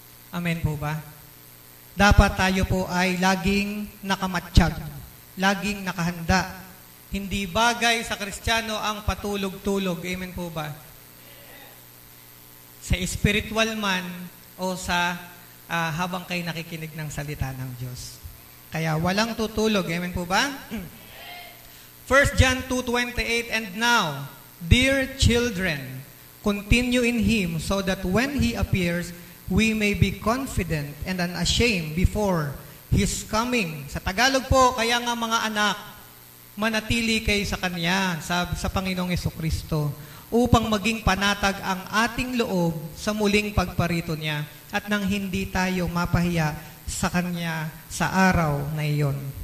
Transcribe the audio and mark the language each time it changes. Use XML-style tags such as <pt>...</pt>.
<tl>Amen po ba? Dapat tayo po ay laging nakamatsyag, laging nakahanda. Hindi bagay sa Kristiyano ang patulog-tulog. Amen po ba? Sa spiritual man o sa habang kayo nakikinig ng salita ng Diyos. Kaya walang tutulog. Amen po ba?</tl> <en>1 John 2:28, and now, dear children, Continue in Him so that when He appears, we may be confident and unashamed before His coming.</en> <tl>Sa Tagalog po, kaya nga mga anak, manatili kayo sa Kanya, sa Panginoong Jesucristo, upang maging panatag ang ating loob sa muling pagparito niya at nang hindi tayo mapahiya sa Kanya sa araw na iyon.</tl>